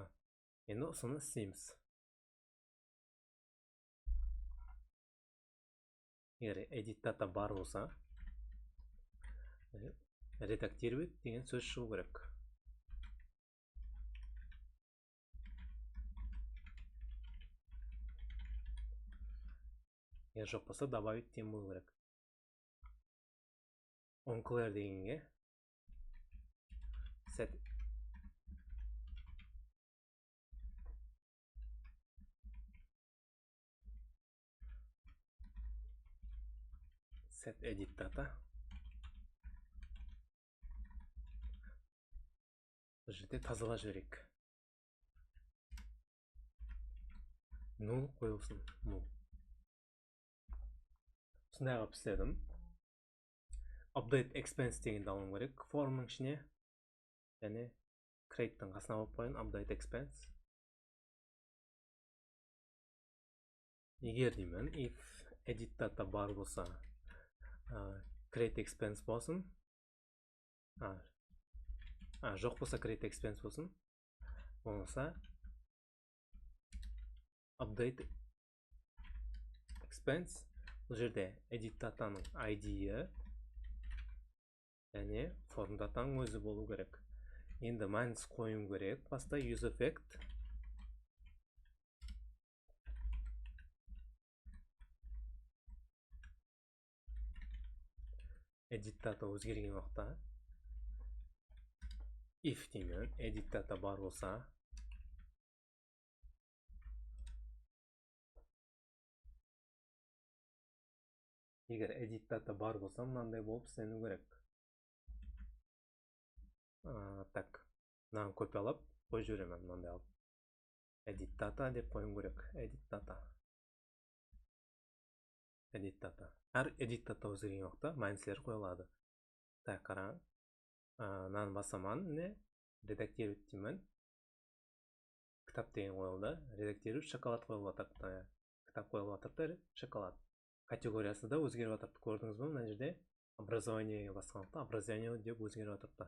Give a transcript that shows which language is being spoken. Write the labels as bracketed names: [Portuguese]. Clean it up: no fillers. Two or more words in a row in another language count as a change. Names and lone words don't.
[Kazakh] Енді осыны істейміз. Егер [English] edit data [Kazakh] бар болса, редактировать деген сөз шығу керек. Егер жоқ болса, добавить деген болу керек. [English] onClear дегенге set edit data. [Kazakh] Бұл жерде тазала жіберек. Null қойылсын. Null. Сондай қылып істедім. [English] Update expense [Kazakh] дегенді алуым керек. Формның ішіне және create'тің қасына алып қойын. [English] Update expense. [Kazakh] Егер деймін, [English] if edit data [Kazakh] бар болса, [English] create expense болсын. [Kazakh] Жоқ болса [English] create expense [Kazakh] болсын. [English] Болмаса update expense. [Kazakh] Бұл жерде [English] edit dataның [Kazakh] ID-і және [English] form dataның [Kazakh] өзі болу керек. Енді маңыз қойым керек. Баста [English] use effect. Edit data [Kazakh] өзгерген уақытта if деймін. [English] Edit data [Kazakh] бар болса, егер [English] edit data [Kazakh] бар болса, мынандай болып істену керек. Так, мынаны копиялап қойып жіберемін мынандай алып. [English] Edit data [Kazakh] деп қойым керек. [English] Edit data. edit data. [Kazakh] Әр [English] edit data [Kazakh] өзгерген уақытта майнустер қойылады. Так, қараңыз. Мынаны басаман, не? Редактировать деймін. Кітап деген қойылды. Редактировать шоколад қойылып жатыр. Кітап қойылып жатыр, шоколад. Категориясы да өзгеріп жатыр. Көрдіңіз бе, мына жерде образованиеге басқандықта образование деп өзгеріп жатыр.